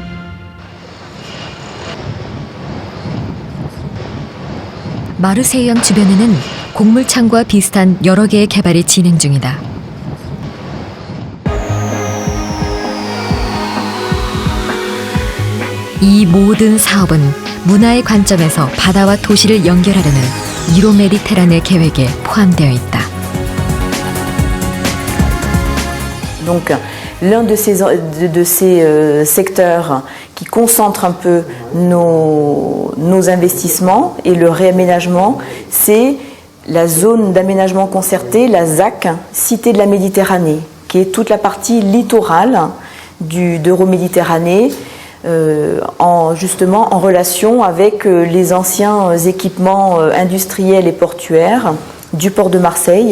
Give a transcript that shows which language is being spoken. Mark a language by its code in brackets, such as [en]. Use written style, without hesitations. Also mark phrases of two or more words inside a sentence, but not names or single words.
[ko] 마르세유강 주변에는 곡물 창고와 비슷한 여러 개의 개발이 진행 중이다. 이 모든 사업은 문화의 관점에서 바다와 도시를 연결하려는 유로메디테란의 계획에 포함되어 있다. [fr] Donc l'un de ces secteurs qui concentre un peu nos investissements et le réaménagement, c'est la zone d'aménagement concerté, la ZAC, Cité de la Méditerranée, qui est toute la partie littorale d'Euroméditerranée, justement en relation avec les anciens équipements industriels et portuaires du port de Marseille.